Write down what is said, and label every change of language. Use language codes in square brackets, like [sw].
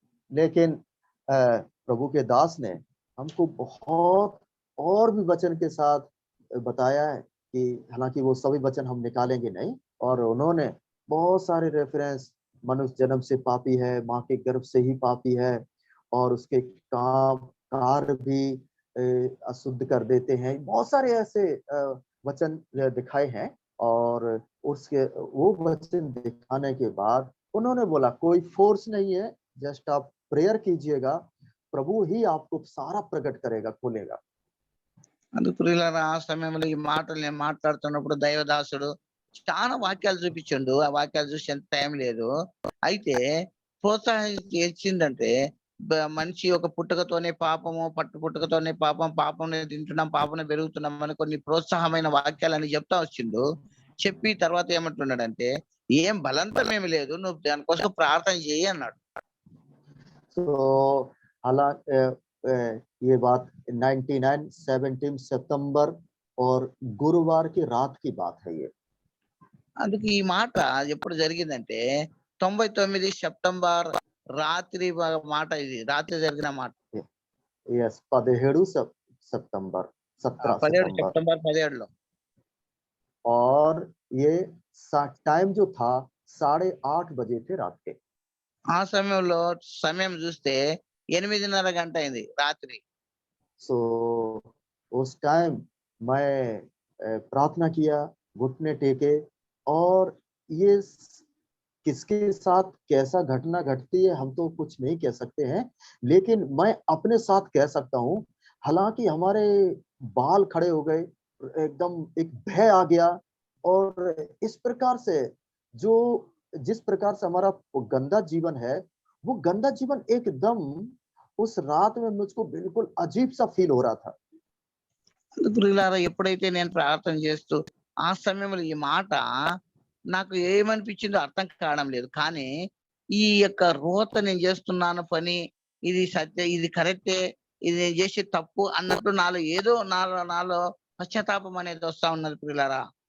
[hi] लेकिन प्रभु के दास ने हमको बहुत और भी वचन के साथ बताया है कि हालांकि वो सभी वचन हम निकालेंगे नहीं, और उन्होंने बहुत सारे रेफरेंस, मनुष्य जन्म से पापी है, माँ के गर्भ से ही पापी है और उसके काम कार्य भी अशुद्ध कर देते हैं, बहुत सारे ऐसे वचन दिखाए हैं। और उसके वो वचन दिखाने के बाद उन्होंने बोला कोई फोर्स नहीं है, जस्ट आप प्रेयर कीजिएगा, प्रभु ही आपको सारा प्रकट करेगा, खोलेगा। [te] అందుకు ప్రియులారా, ఆ సమయంలో ఈ మాటలు నేను మాట్లాడుతున్నప్పుడు దైవదాసుడు చాలా వాక్యాలు చూపించండు. ఆ వాక్యాలు చూసి ఎంత టైం లేదు. అయితే ప్రోత్సాహం ఇచ్చిందంటే మనిషి ఒక పుట్టుకతోనే పాపము, పుట్టుకతోనే పాపం తింటున్నాం, పాపం పెరుగుతున్నాం అని కొన్ని ప్రోత్సాహమైన వాక్యాలని చెప్తా వచ్చిండు. చెప్పి తర్వాత ఏమంటున్నాడంటే, ఏం బలంతం ఏమి లేదు, నువ్వు దానికోసం ప్రార్థన చేయి అన్నాడు. [hi] तो हालांकि ये बात 17 सितंबर और गुरुवार की रात की बात है ये। [te] అందుకు ఈ మాట ఎప్పుడు జరిగిందంటే 99 సెప్టెంబర్ రాత్రి మాట, ఇది రాత్రి జరిగిన మాట. [hi] यस, 17 सितंबर [te] 17 సెప్టెంబర్ 17లో। [hi] और ये टाइम जो था 8:30 बजे थे रात के। [te] ఆ సమయంలో సమయం చూస్తే 8:30 గంట అయింది రాత్రి. [hi] सो उस टाइम मैं प्रार्थना किया, घुटने टेके, और ये किसके साथ कैसा घटना घटती है हम तो कुछ नहीं कह सकते हैं, लेकिन मैं अपने साथ कह सकता हूँ। हालांकि हमारे बाल खड़े हो गए, एकदम एक भय आ गया, और इस प्रकार से जो जिस प्रकार से हमारा वो गंदा जीवन है, वो गंदा जीवन एकदम उस रात में मुझको बिल्कुल अजीब सा फील हो रहा था। [te] అందుకు ప్రియులారా, ఎప్పుడైతే నేను ప్రార్థన చేస్తూ ఆ సమయంలో ఈ మాట నాకు ఏమనిపించిందో అర్థం కావడం లేదు. కానీ ఈ యొక్క రోత నేను చేస్తున్నాను పని, ఇది సత్య, ఇది కరెక్టే, ఇది నేను చేసే తప్పు అన్నట్టు నాలో ఏదో నాలో నాలో పశ్చాత్తాపం అనేది వస్తా ఉన్నది ప్రియులారా.